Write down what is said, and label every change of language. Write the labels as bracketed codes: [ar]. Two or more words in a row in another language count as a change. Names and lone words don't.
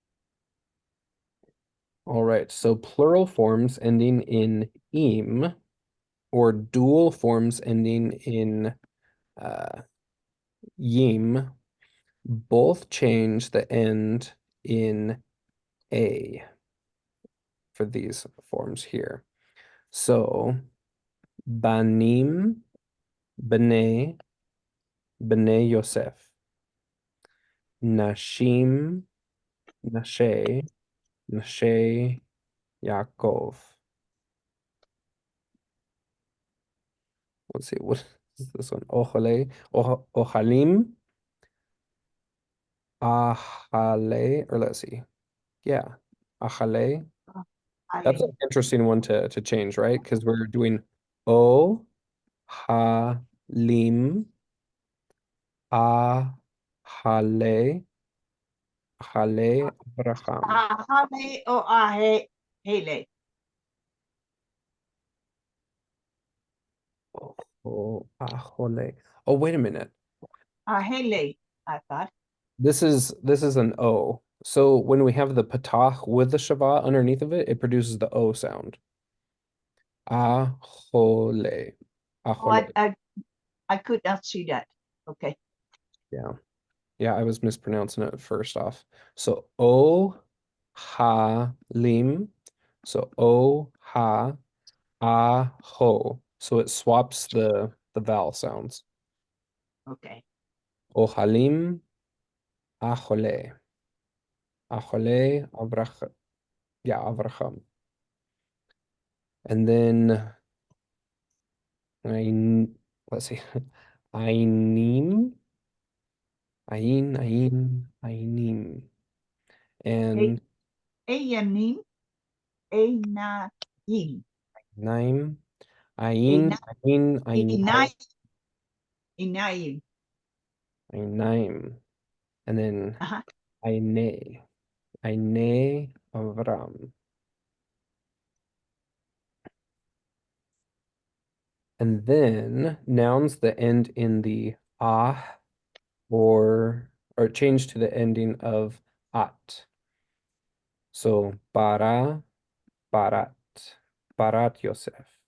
[en] All right, so plural forms ending in im or dual forms ending in yim both change the end in a for these forms here. [he] So בנים, בני, בני יוסף. נשים, נשי, נשי יעקב. [en] Let's see, what is this one? [he] אוהל, אוהלים, אהלי, [en] or let's see. Yeah, ahale. That's [he] Ale. [en] an interesting one to change, right? Because we're doing [he] או, הא, לים, א, הלי, הלי, אברהם. אהלי או אהי הלי. Oh, ahole. [en] Oh, wait a minute. Ahele, I thought. This is an O. So when we have the patah with the shava underneath of it, it produces the O sound. [he] Ahole. Oh, Ahole. [en] I could not see that. Okay. Yeah. Yeah, I was mispronouncing it first off. [he] So או הא לים. So או הא אה הו. [en] So it swaps the vowel sounds. Okay. [he] אוהלים אהלי. אהלי אברהם. Yeah, Avraham. [en] And then let's see. [he] עינים. עינים. [en] And [he] עינים, עיניים. Naim. Ena- Ainai. Inayim. [en] Ainaim. And then Uh-huh. [he] עיני. עיני אברם. [en] And then nouns that end in the ah or change to the ending of at. [he] So ברכת, ברכת יוסף.